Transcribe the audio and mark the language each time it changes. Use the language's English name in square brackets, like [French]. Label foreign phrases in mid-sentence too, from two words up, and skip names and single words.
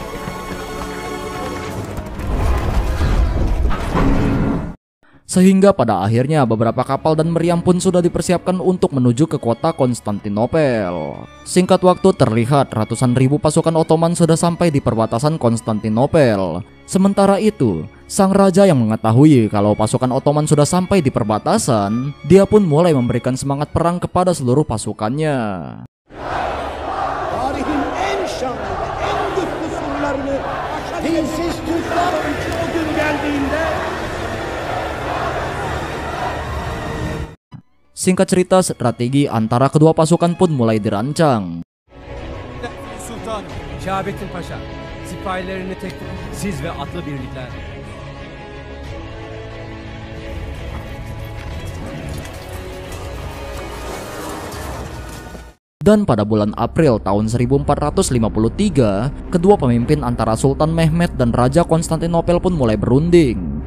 [Indonesian] Sehingga pada akhirnya beberapa kapal dan meriam pun sudah dipersiapkan untuk menuju ke kota Konstantinopel. Singkat waktu terlihat ratusan ribu pasukan Ottoman sudah sampai di perbatasan Konstantinopel. Sementara itu, sang raja yang mengetahui kalau pasukan Ottoman sudah sampai di perbatasan, dia pun mulai memberikan semangat perang kepada seluruh pasukannya. [Turkish] Tarihin en şanlı ve en güçlü surlarını dinsiz Türkler için o gün geldiğinde [Indonesian] Singkat cerita, strategi antara kedua pasukan pun mulai dirancang. [Turkish] Sultan Şahabettin Paşa, sipahilerini tek tutun, siz ve atlı birlikler. [Indonesian] Dan pada bulan April tahun 1453, kedua pemimpin antara Sultan Mehmed dan Raja Konstantinopel pun mulai berunding.